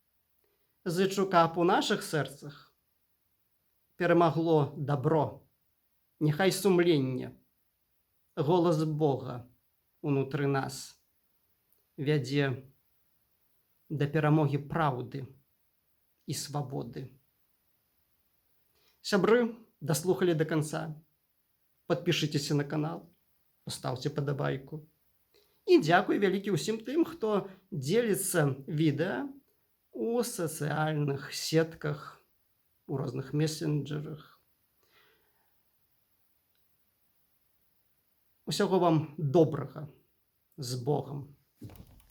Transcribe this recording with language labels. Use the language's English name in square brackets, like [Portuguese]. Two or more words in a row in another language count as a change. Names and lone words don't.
[Belarusian] Зычу, каб у нашых сэрцах перемогло добро. Нехай сумлення, голос Бога унутры нас вядзе да перамогі праўды і свабоды. Сябры, даслухалі [Russian] до конца. Подпишитесь на канал, поставьте подобайку. [Belarusian] І дзякуй вялікі ўсім тым, хто дзеліцца відэа у сацыяльных сетках, у розных месенджерах. Усяго вам добрага, з Богом.